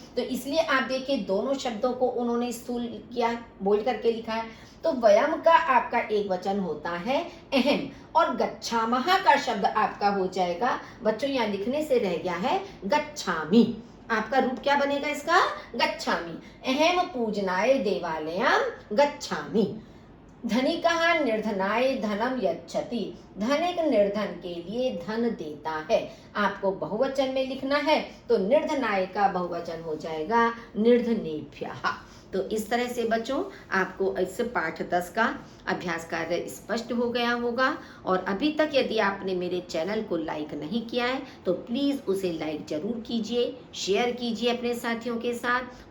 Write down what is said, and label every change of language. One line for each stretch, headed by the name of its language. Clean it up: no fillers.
Hindi: तो इसलिए आप देखिए दोनों शब्दों को उन्होंने स्थूल किया, बोल्ड करके लिखा है। तो वयम का आपका एक वचन होता है अहम, और गच्छामः का शब्द आपका हो जाएगा, बच्चों यहाँ लिखने से रह गया है, गच्छामि। आपका रूप क्या बनेगा इसका?
Sanskrit: गच्छामि। अहम पूजनाय देवालयम गच्छामि। धनिकः निर्धनाय धनम यच्छति।
Hindi: धनिक निर्धन के लिए धन देता है। आपको बहुवचन में लिखना है तो निर्धनाय का बहुवचन हो जाएगा निर्धनेभ्यः। तो इस तरह से बच्चों आपको इस पाठ 10 का अभ्यास कार्य स्पष्ट हो गया होगा। और अभी तक यदि आपने मेरे चैनल को लाइक नहीं किया है तो प्लीज़ उसे लाइक जरूर कीजिए, शेयर कीजिए अपने साथियों के साथ।